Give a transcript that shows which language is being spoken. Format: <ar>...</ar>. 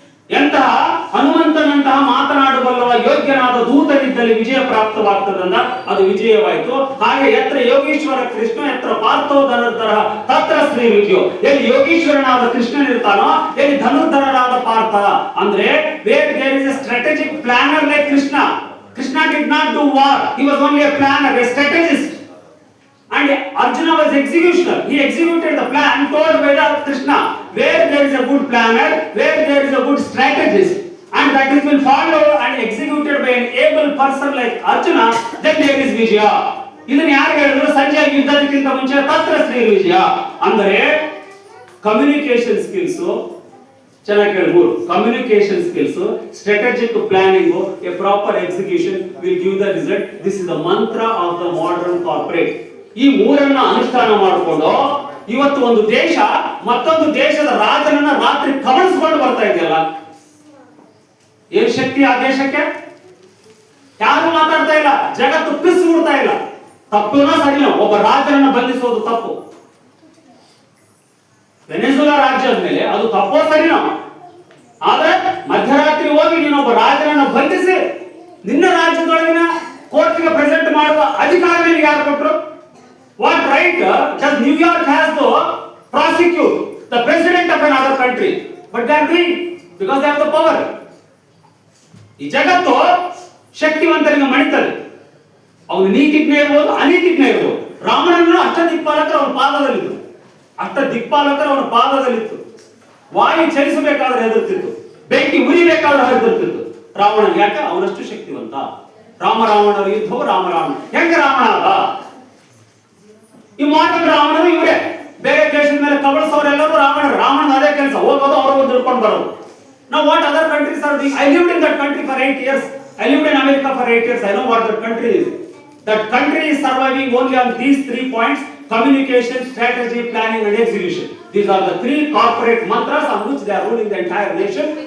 <kn>ಎಂತಹ ಹನುಮಂತನಂತಹ ಮಾತನಾಡಬಲ್ಲವ ಯೋಗ್ಯನಾದ ದೂತನಿದ್ದಲ್ಲಿ ವಿಜಯ ಪ್ರಾಪ್ತವಾಗ್ತದಂದ ಅದು ವಿಜಯವಾಯಿತು.</kn> <sa>ಹಾಗೆ ಯತ್ರ ಯೋಗೀಶ್ವರ ಕೃಷ್ಣ ಯತ್ರ ಪಾರ್ಥೋ ಧನುರ್ಧರ ತತ್ರ ಶ್ರೀ ವಿಜಯೋ.</sa> <kn>ಎಲ್ಲಿ ಯೋಗೀಶ್ವರನಾದ ಕೃಷ್ಣನಿರ್ತಾನೋ ಎಲ್ಲಿ ಧನುರ್ಧರನಾದ ಪಾರ್ಥ.</kn> <en>ಅಂದ್ರೆ where there is a strategic planner like Krishna. Krishna did not do war, he was only a planner, a strategist. And Arjuna was executioner. He executed the plan told by the Krishna. Where there is a good planner, where there is a good strategist, and that has been followed and executed by an able person like Arjuna, then there is Vijaya.</en> <kn>ಇದನ್ನ ಯಾರು ಹೇಳಿದ್ರು? ಸಂಜಯ ಯುದ್ಧಕ್ಕಿಂತ ಮುಂಚೆ</kn> <sa>ತತ್ರ ಶ್ರೀ ವಿಜಯ.</sa> <kn>ಅಂದರೆ communication skills ಚೆನ್ನಾಗಿ ಕೇಳಬಹುದು.</kn> <en>Communication skills, strategic planning, a proper execution will give the result. This is the mantra of the modern corporate.</en> <kn>ಈ ಮೂರನ್ನ ಅನುಷ್ಠಾನ ಮಾಡಿಕೊಂಡು ಇವತ್ತು ಒಂದು ದೇಶ ಮತ್ತೊಂದು ದೇಶದ ರಾಜನನ್ನ ರಾತ್ರಿ ಕಬಳಿಸಿಕೊಂಡು ಬರ್ತಾ ಇದೆಯಲ್ಲ, ಏನ್ ಶಕ್ತಿ ಆ ದೇಶಕ್ಕೆ? ಯಾರು ಮಾತಾಡ್ತಾ ಇಲ್ಲ, ಜಗತ್ತು ಪಿಸ್ ಬಿಡ್ತಾ ಇಲ್ಲ. ತಪ್ಪುನೋ ಸರಿನೋ, ಒಬ್ಬ ರಾಜನನ್ನ ಬಂಧಿಸೋದು ತಪ್ಪು. ವೆನೆಜುಲಾ ರಾಜ್ಯದ ಮೇಲೆ ಅದು ತಪ್ಪೋ ಸರಿನೋ, ಆದ್ರೆ ಮಧ್ಯರಾತ್ರಿ ಹೋಗಿ ನೀನೊಬ್ಬ ರಾಜನನ್ನ ಬಂಧಿಸಿ ನಿನ್ನ ರಾಜ್ಯದೊಳಗಿನ ಕೋರ್ಟ್ಗೆ ಪ್ರೆಸೆಂಟ್ ಮಾಡುವ ಅಧಿಕಾರ ನಿನಗೆ ಯಾರು ಕೊಟ್ಟರು?</kn> <en>What right does New York has to prosecute the president of another country? But they are doing because they have the power.</en> <kn>ಈ ಜಗತ್ತು ಶಕ್ತಿವಂತರಿಗೆ ಮಣಿತದೆ. ಅವನು ನೀತಿಜ್ಞ ಇರ್ಬೋದು, ಅನೀತಿಜ್ಞ ಇರ್ಬೋದು. ರಾಮನನ್ನು ಅಷ್ಟದಿಕ್ಪಾಲಕರು ಅವನ ಪಾದದಲ್ಲಿತ್ತು, ಅಷ್ಟದಿಕ್ಪಾಲಕರು ಅವನ ಪಾದದಲ್ಲಿತ್ತು. ವಾಯು ಚಲಿಸಬೇಕಾದ್ರೆ ಹೆದರ್ತಿತ್ತು, ಬೆಂಕಿ ಉರಿಬೇಕಾದ್ರೆ ಹೆದರ್ತಿತ್ತು. ರಾವಣ ಯಾಕೆ? ಅವನಷ್ಟು ಶಕ್ತಿವಂತ. ರಾಮರಾವಣರ ಯುದ್ಧವು ರಾಮರಾವಣ. ಹೆಂಗ ರಾವಣ ಆದ? ಈ ಮಾಡರ್ನ್ ರಾವಣರು ಇವರೇ. ಬೇರೆ ದೇಶದ ಮೇಲೆ ಕಬಳಿಸೋರೆಲ್ಲರೂ ರಾವಣ ಅದೇ ಕೆಲಸ, ಹೋಗೋದು ಅವರು ತಿಳ್ಕೊಂಡು ಬರೋದು.</kn> <en>Now what other countries are doing? I lived in that country for 8 years. I lived in America for 8 years. I know what that country is. That country is surviving only on these 3 points: communication, strategy, planning and execution. These are the 3 corporate mantras on which they are ruling the entire nation.</en>